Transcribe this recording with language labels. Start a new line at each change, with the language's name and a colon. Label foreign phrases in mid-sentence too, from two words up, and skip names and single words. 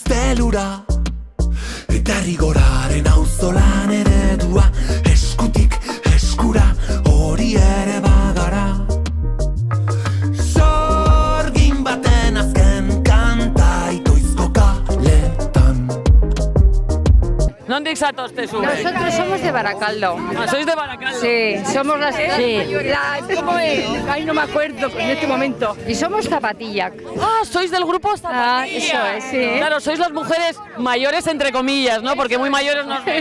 Basque: elura eta rigoraren auzolan eredua, eskutik eskura hori ere bagara. Sorgin baten azken kanta itoizko kaletan.
Spanish: ¿Dónde exatoste su? Nosotros somos de Baracaldo. Ah, ¿sois de Baracaldo? Sí, somos las... Sí. ¿Cómo es? Ay, no me acuerdo en este momento. Y somos Zapatillac. Ah, ¿sois del grupo Zapatilla? Ah, eso es, sí. Claro, sois las mujeres mayores entre comillas, ¿no? Porque muy mayores no os veo.